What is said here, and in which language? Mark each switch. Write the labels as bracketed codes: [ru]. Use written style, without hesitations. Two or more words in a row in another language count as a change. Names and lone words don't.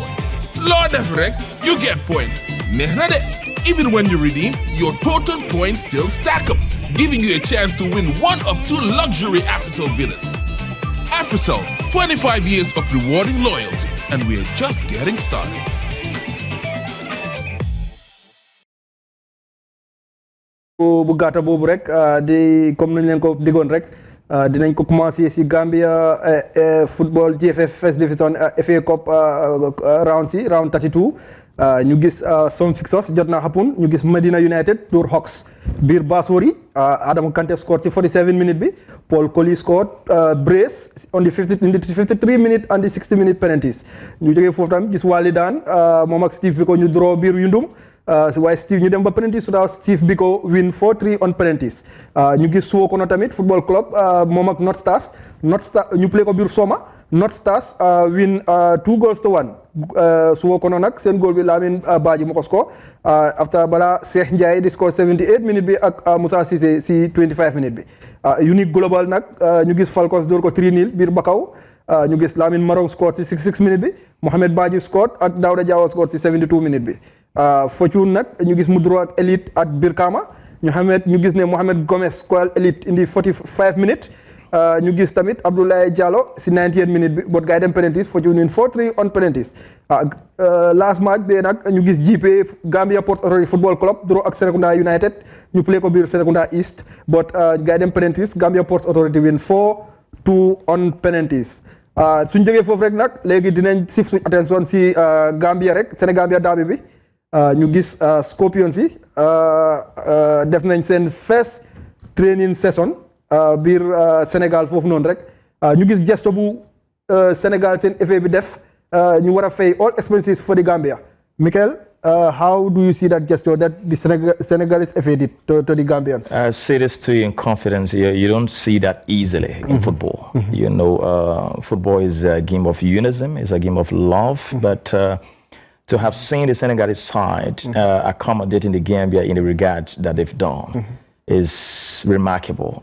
[en] Lord Efrek, you get points. Even when you redeem, your total points still stack up, giving you a chance to win one of 2 luxury AfriCell villas. AfriCell, 25 years of rewarding loyalty, and we're just getting started. [wo] bu gàtta boobu rek di comme nañ leen ko digoon rek dinañ ko commencé si Gambia football GFF First Division FA Cup round 32 ñu gis [en] some fixtures [wo] jot na happen ñu gis Medina United door Hawks biir Basori Adama Kante scored si 47 minutes bi Paul Colley [en] scored brace on the 53 minute and the 60 minute penalties [wo] ñu jógee foofu tam gis Wali daan moom ak Steve bi ko ñu draw biir Yundum waaye Steve ñu dem ba penalties su daaw Steve bi ko [en] win 4-3 on penalties [wo] ñu gis Suwokono tamit football club moom ak North Stars ñu play ko biir Soma North Stars win 2-1 Suwokono nag seen goal bi Lamin Badji moo ko score after bala Cheikh Ndiaye di score 78 minutes bi ak Moussa Cissé si 25 minutes bi Unique Global nag ñu gis Falcons door ko 3-0 biir Bakaw ñu gis Lamin Marong score si 66 minutes bi Mohamed Badji score ak Daouda Diawo score si 72 minutes bi Fortune nag ñu gis Mudro ak Elite at Birkama ñu gis ne Mohamed Gomez score Elite indi 45 minutes ñu gis tamit Abdoulaye Diallo si 98 minutes bi but gars yi dem penalties Fortune [en] win 4-3 on penalties [wo] last match bi nag ñu gis GP Gambia Port Authority Football Club draw ak Serekunda United ñu play ko biir Serekunda East but gars yi dem penalties Gambia Port Authority [en] win 4-2 on penalties [wo] suñ jógee foofu rek nag léegi dinañ shift suñ attention si Gambia rek Senegambia Derby bi ñu gis Scorpions yi def nañ seen [en] first training session [wo] biir Sénégal foofu noonu rek ñu gis gesto bu Sénégal seen FA bi def ñu war a fay [en] all expenses for the Gambia. Michael, how do you see that gesture that the Senegalese FA did to the Gambians? I say this to you in confidence. You don't see that easily in football. You know, football is a game of unison, it's a game of love, but to have seen the Senegalese side accommodating the Gambia in the regards that they've done is remarkable.